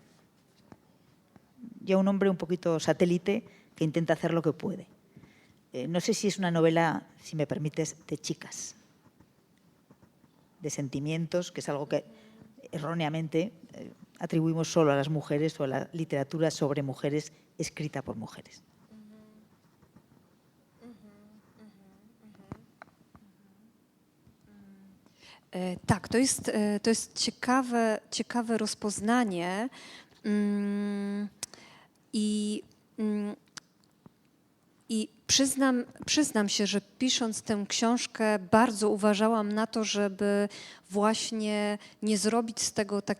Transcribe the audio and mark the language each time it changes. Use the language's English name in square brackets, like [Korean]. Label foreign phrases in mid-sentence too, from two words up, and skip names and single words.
[Spanish] Y a un hombre un poquito satélite que intenta hacer lo que puede. no sé si es una novela, si me permites, de chicas, de sentimientos, que es algo que erróneamente atribuimos solo a las mujeres o a la literatura sobre mujeres escrita por mujeres. [Polish] Tak, to jest ciekawe rozpoznanie i przyznam się, że pisząc tę książkę bardzo uważałam na to, żeby właśnie nie zrobić z tego